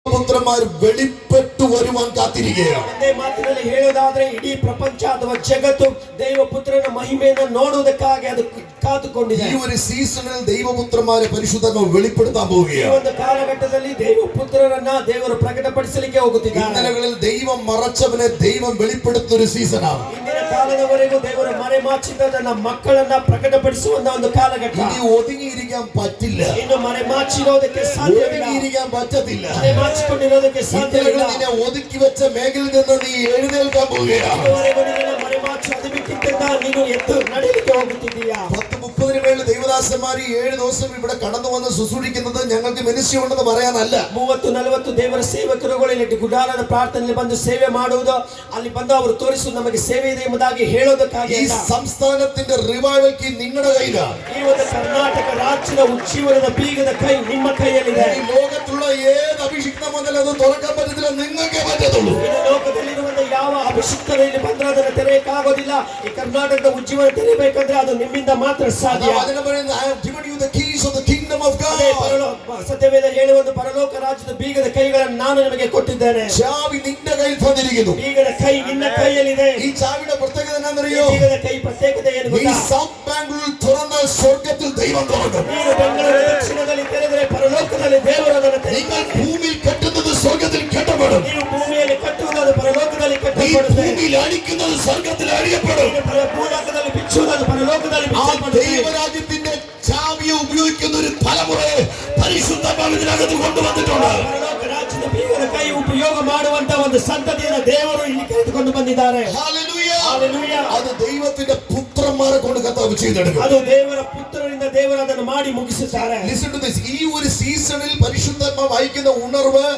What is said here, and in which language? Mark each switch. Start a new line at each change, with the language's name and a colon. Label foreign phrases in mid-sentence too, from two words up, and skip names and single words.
Malayalam: പുത്രന്മാർ വെളിപ്പെട്ടു വരുവാൻ കാത്തിരിക്കുകയാണ്.
Kannada: ಒಂದೇ ಮಾತಿನಲ್ಲಿ ಹೇಳುವುದಾದ್ರೆ ಇಡೀ ಪ್ರಪಂಚ ಅಥವಾ ಜಗತ್ತು ದೈವಪುತ್ರನ ಮಹಿಮೆಯನ್ನು ನೋಡುವುದಕ್ಕಾಗಿ ಅದು ಕಾದುಕೊಂಡಿದೆ.
Malayalam: ഈ ഒരു സീസണിൽ ദൈവപുത്രന്മാരെ പരിശുദ്ധാത്മാവ് വെളിപ്പെടുത്താൻ
Kannada: ಈ
Malayalam: പോവുകയാണ്.
Kannada: ಒಂದು ಕಾಲಘಟ್ಟದಲ್ಲಿ ದೈವಪುತ್ರರನ್ನ ದೇವರು ಪ್ರಕಟಪಡಿಸಲಿಕ್ಕೆ ಹೋಗುತ್ತಿದ್ದಾರೆ.
Malayalam: ഇന്നലകളിൽ ദൈവം മറച്ചവനെ ദൈവം വെളിപ്പെടുത്തുന്ന ഒരു സീസണാണ്.
Kannada: ಇಂದಿನ ಕಾಲದವರೆಗೂ ದೇವರು ಮರೆಮಾಚಿದ ತನ್ನ ಮಕ್ಕಳನ್ನ ಪ್ರಕಟಪಡಿಸುವಂತ ಒಂದು ಕಾಲಘಟ್ಟ.
Malayalam: ഇനി ഒതുങ്ങിയിരിക്കാൻ പറ്റില്ല.
Kannada: ಇನ್ನು ಮರೆಮಾಚಿರೋದಕ್ಕೆ ಸಾಧ್ಯವಿಲ್ಲ.
Malayalam: ഒതുങ്ങിയിരിക്കാൻ പറ്റത്തില്ല.
Kannada: ಮರೆಮಾಚಿಕೊಂಡಿರೋದಕ್ಕೆ ಸಾಧ್ಯವಿಲ್ಲ.
Malayalam: നിന്നെ ഒതുക്കി വെച്ച മേഖലയിൽ നിന്ന് നീ എഴുന്നേൽക്കാൻ പോവുകയാണ്.
Kannada: ಇದುವರೆಗೂ ನಿನ್ನನ್ನು ಮರೆಮಾಚಿ ಅದಕ್ಕಿಂತ ನೀನು ಎದ್ದು ನಡೆಯಲಿಕ್ಕೆ ಹೋಗುತ್ತಿದ್ದೀಯಾ?
Malayalam: 10:30 വേള ദൈവദാസന്മാർ 7 ദിവസം ഇവിടെ കടന്നു വന്ന് ശുശ്രൂഷിക്കുന്നത് ഞങ്ങൾക്ക് മിനിസ്ട്രി ഉണ്ടെന്ന് പറയാനല്ല.
Kannada: 30-40 ದೇವರ ಸೇವಕರುಗಳು ಇಲ್ಲಿ ಗುಡಾರದ ಪ್ರಾರ್ಥನೆಯಲ್ಲಿ ಬಂದು ಸೇವೆ ಮಾಡುವುದು, ಅಲ್ಲಿ ಬಂದು ಅವರು ತೋರಿಸುವುದು ನಮಗೆ ಸೇವೆ ಇದೆ ಎಂಬುದಾಗಿ ಹೇಳೋದಕ್ಕಾಗಿ.
Malayalam: ഈ സംസ്ഥാനത്തിന്റെ
English: revival key
Malayalam: നിങ്ങളുടെ കയ്യിലാണ്.
Kannada: ಈ ಒಂದು ಕರ್ನಾಟಕ ರಾಜ್ಯದ ಉಜ್ಜೀವನದ ಬೀಗದ ಕೈ ನಿಮ್ಮ ಕೈಯಲ್ಲಿದೆ.
Malayalam: ഈ ലോകത്തുള്ള ഏത് അഭിഷിക്ത മുതൽ അത് തുറക്കാൻ പറ്റത്തില്ല, നിങ്ങൾക്കേ പറ്റത്തുള്ളൂ.
Kannada: ಈ ಲೋಕದಲ್ಲಿರುವಂತ ಯಾವ ಅಭಿಷಿಕ್ತರು ಇಲ್ಲಿ ಬಂದ್ರೆ ಅದನ್ನು ತೆರೆಯಕ್ಕಾಗೋದಿಲ್ಲ. ಈ ಕರ್ನಾಟಕದ ಉಜ್ಜೀವನ ತೆರೆಯಬೇಕಂದ್ರೆ ಅದು ನಿಮ್ಮಿಂದ ಮಾತ್ರ ಸಾಧ್ಯ.
English: I have given you the keys of the kingdom of God.
Kannada: ಸತ್ಯವೇದ ಹೇಳುವ ಪರಲೋಕ ರಾಜ್ಯದ ಬೀಗದ ಕೈಗಳನ್ನು ನಾನು ನಿಮಗೆ ಕೊಟ್ಟಿದ್ದೇನೆ.
Malayalam: ചാവി നിന്റെ കയ്യിൽ തന്നിരിക്കുന്നു.
Kannada: ಬೀಗದ ಕೈ ನಿನ್ನ ಕೈಯಲ್ಲಿದೆ.
Malayalam: ഈ ചാവിയുടെ പ്രത്യേകത എന്താണെന്നറിയോ?
Kannada: ಬೀಗದ ಕೈ ಪ್ರತ್ಯೇಕತೆ ಏನು ಗೊತ್ತಾ?
Malayalam: ഈ സൗത്ത് ബാംഗ്ലൂരിൽ തുറന്ന സ്വർഗ്ഗത്തിൽ ദൈവം തുറക്കും.
Kannada: ನೀನು ಬೆಂಗಳೂರು ದಕ್ಷಿಣದಲ್ಲಿ ತೆರೆದರೆ ಪರಲೋಕದಲ್ಲಿ ದೇವರು ಅದನ್ನು
Malayalam: നിങ്ങൾ ഭൂമിയിൽ കെട്ടുന്നത് സ്വർഗ്ഗത്തിൽ കെട്ടപ്പെടും.
Kannada: ನೀವು ಭೂಮಿಯಲ್ಲಿ ಕಟ್ಟುವುದು ಅದು ಪರಲೋಕದಲ್ಲಿ
Malayalam: ഈ
Kannada: ಕಟ್ಟಲ್ಪಡುತ್ತೆ.
Malayalam: ഭൂമിയിൽ അടിക്കുന്നത് സ്വർഗ്ഗത്തിൽ അടിയപ്പെടും.
Kannada: ಭೂಲೋಕದಲ್ಲಿ ಬಿಚ್ಚುವುದು ಅದು പരലോಕದಲ್ಲಿ
Malayalam: ആ
Kannada: ಬಿಚ್ಚಲ್ಪಡುತ್ತೆ.
Malayalam: ദൈവരാജ്യത്തിന്റെ ചാവിയെ ഉപയോഗിക്കുന്ന ഒരു തലമുറയെ പരിശുദ്ധാത്മാവ് ഇതിനകത്ത് കൊണ്ടുവന്നിട്ടുണ്ട്.
Kannada: ಪರಲೋಕ ರಾಜ್ಯದ ಬೀಗದ ಕೈ ಉಪಯೋಗ ಮಾಡುವಂತ ಒಂದು ಸಂತತಿಯನ್ನು ದೇವರು ಇಲ್ಲಿ ಕರೆದುಕೊಂಡು ಬಂದಿದ್ದಾರೆ.
Malayalam: ഹല്ലേലൂയ.
Kannada: ಹಲ್ಲೆಲೂಯಾ.
Malayalam: അത് ദൈവത്തിന്റെ പുത്രന്മാരെ കൊണ്ട് കർത്താവ് ചെയ്തെടുക്കും.
Kannada: ಅದು ದೇವರ ಪುತ್ರರಿಂದ ದೇವರು ಅದನ್ನು ಮಾಡಿ ಮುಗಿಸುತ್ತಾರೆ.
English: Listen to this.
Malayalam: ഈ ഒരു സീസണിൽ പരിശുദ്ധാത്മാവ് അയക്കുന്ന ഉണർവ്